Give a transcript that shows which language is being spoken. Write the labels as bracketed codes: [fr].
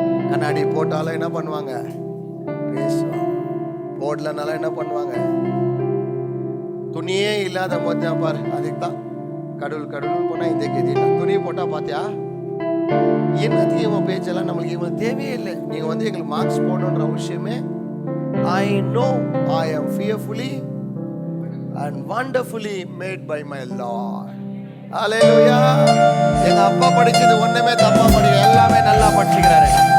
[ta] கண்ணாடி போட்டாலும் என்ன பண்ணுவாங்க, பேசுவாங்க. போடலனாலும் என்ன பண்ணுவாங்க, துணியே இல்லாத போது பாரு, அதுக்கு தான் கடவுள் போனால் இந்த கேதி துணியை போட்டால் பார்த்தியா, என்னத்துக்கு இவன் பேச்செல்லாம் நம்மளுக்கு இவன் தேவையே இல்லை. நீங்கள் வந்து எங்களுக்கு மார்க்ஸ் போடணுன்ற அவசியமே. [en] I know I am fearfully and wonderfully made by my Lord. Hallelujah. [ta] எங்க அப்பா படிச்சது ஒண்ணுமே தப்பா படிக்கல, எல்லாமே நல்லா படிச்சுக்கிறாரு.